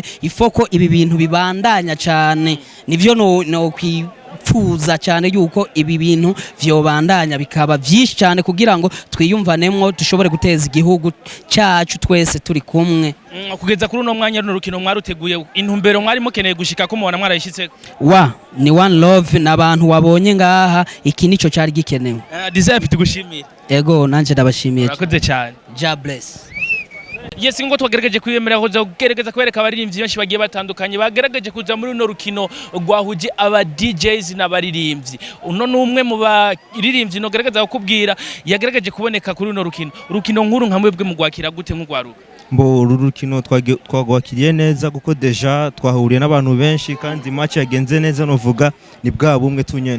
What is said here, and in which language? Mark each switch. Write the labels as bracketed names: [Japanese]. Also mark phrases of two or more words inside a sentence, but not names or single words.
[Rundi] Ifoko ibi bintu bibandanya cyane, nivyo no kwipfuza cyane yuko ibi bintu vyobandanya bikaba vyinshi cyane kugira ngo twiyumvanemwo dushobore guteza igihugu cyacu twese turi kumwe. Kugeza kuri uno mwanya runo rukino mwaruteguye, intumbero mwari mukeneye gushika ko mubona mwarayishitse? Ni One Love n'abantu wabonye ngaha, iki nico cyari gikenewe. Desire tugushimire. Ego nanje ndabashimiye. Murakoze cyane. [English] God bless. Yes, [Rundi] ngo twagerageje kwiyemera kuza kugerageza kwereka abaririmbyi benshi bagiye batandukanye, bagerageje kuza muri runo rukino rwahuje aba DJs n'abaririmbyi. Uno numwe mu baririmbyi no gerageza kukubwira yagerageje kuboneka kuri runo rukino nkuru nka mwebwe mu gwakira gute nk'ugwaruka? Mbo rukino twagwakiriye neza kuko deja twahuriye n'abantu benshi kandi match yagenze neza, novuga ni bwa bumwe tunyene.